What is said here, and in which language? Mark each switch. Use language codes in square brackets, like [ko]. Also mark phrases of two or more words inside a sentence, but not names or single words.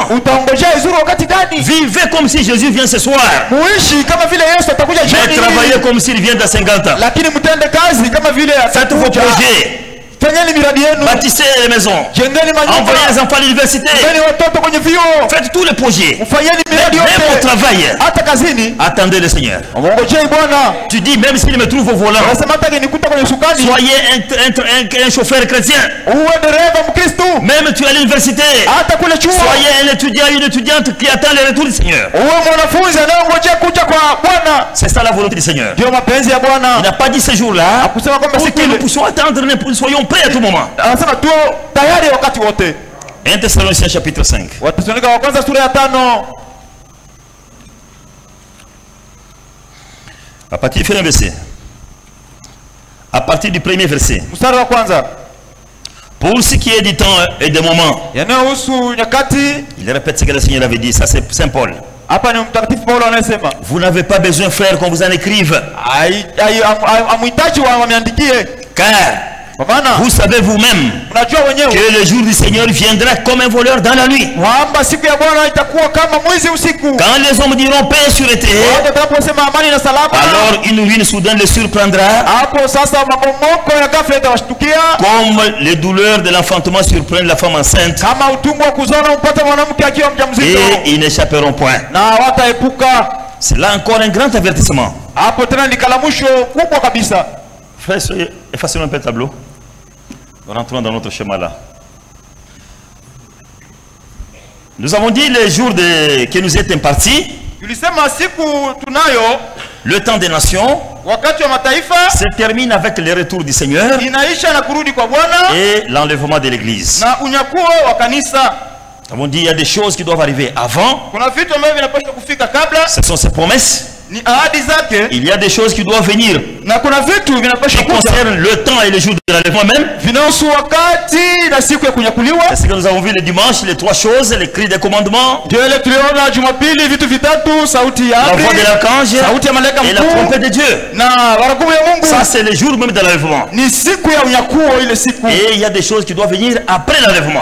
[sw] utaongojea vizuri wakati gani? [fr] Vivez comme si Jésus vient ce soir. [sw] Muishi kama vile Yesu atakuja [fr] Mais [sw] jioni. [fr] travaillez comme s'il vient dans 50 ans. [sw] Lakini mtende kazi kama vile [fr] Faites vos [sw] atakuja. [fr] projets. [sw] Fanyeni miradi yenu. [fr] Bâtissez les maisons. [sw] Jengeni manyumba. [fr] Envoyez les enfants à l'université. [sw] Fanyeni watoto kwenye vyuo. [fr] Faites tous les projets. [sw] Fanyeni miradi [fr] Même au [sw] yote. [fr] travail. [sw] Hata kazini. [fr] Attendez le Seigneur. [sw] Ngojei Bwana. [fr] Tu dis, même s'il me trouve au volant, [sw] Anasema hata kinikuta kwenye sukani. [fr] soyez un chauffeur chrétien. [sw] Uwe dereva Mkristo. [fr] Même tu es à l'université. [sw] Hata kule chuo. [fr] Soyez un étudiant, une étudiante qui attend le retour du Seigneur. [sw] Uwe mwanafunzi anayengojea kuja kwa Bwana. [fr] C'est ça la volonté du Seigneur. [sw] Ndio mapenzi ya [fr] Il [sw] Bwana. [fr] n'a pas dit ce jour-là [sw] Hakusema kwamba [fr] pour [sw] siku [fr] que nous [sw] ile. [fr] puissions attendre, nous soyons prêts à tout moment. [sw] Anasema tuwe tayari wakati wote. [fr] 1 Thessaloniciens chapitre 5. [sw] Wathesalonike wa kwanza sura ya 5. [fr] À partir du premier verset. À partir du premier verset. [sw] Mstari wa kwanza. [fr] Pour ce qui est du temps et des moments, [sw] Yanayohusu nyakati. [fr] il répète ce que le Seigneur avait dit. Ça, c'est Saint Paul. [sw] Hapa ni mtakatifu Paulo anayesema. [fr] Vous n'avez pas besoin, frère, qu'on vous en écrive. [sw] Amhitaji wameandikie. [fr] Car [sw] Kwa maana [fr] vous savez vous-même [sw] unajua wenyewe [fr] que le jour du Seigneur viendra comme un voleur dans la nuit. [sw] kwamba siku ya Bwana itakuwa kama mwizi usiku. [fr] Quand les hommes diront paix et sûreté, [sw] Watu watakaposema amani na salama, [fr] alors une ruine soudaine les surprendra, [sw] hapo sasa mabomoko ya ghafla itawashtukia, [fr] comme les douleurs de l'enfantement surprennent la femme enceinte, [sw] kama utungu wa kuzona upata mwanamke akiwa mjamzito, [fr] et ils n'échapperont point. [sw] na wataepuka. [fr] C'est là encore un grand avertissement. [sw] Hapo tena ni kalamusho kubwa kabisa. [fr] Frère, effacez un peu le tableau. Rentrons dans notre schéma là. Nous avons dit les jours qui nous est impartis, [sw] Tulisema siku tunayo, [fr] le temps des nations [sw] wakati wa mataifa [fr] se termine avec le retour du Seigneur [sw] inaisha na kurudi kwa Bwana [fr] et l'enlèvement de l'église. [sw] na unyakuo wa kanisa. [fr] Nous avons dit il y a des choses qui doivent arriver avant. [sw] Kuna vitu ambavyo vinapaswa kufika kabla, [fr] Ce sont ses promesses. [sw] ni ahadi zake, [fr] Il y a des choses qui doivent venir [sw] na kuna vitu vinapaswa [fr] qui [sw] kuja [fr] concernent le temps et le jour de l'enlèvement même. [sw] vinahusu wakati na siku ya kunyakuliwa. [fr] C'est ce que nous avons vu le dimanche, les trois choses, les cris des commandements, [sw] Ndio ile tuliona Jumapili, vitu vitatu: sauti ya [fr] la voix de [sw] amri, [fr] l'archange [sw] sauti ya malaika [fr] et la [sw] mkuu [fr] trompette de Dieu. [sw] na baragumu ya Mungu. [fr] Ça, c'est le jour même de l'enlèvement. [sw] Ni siku ya unyakuo, ile siku. [fr] Et il y a des choses qui doivent venir après l'enlèvement.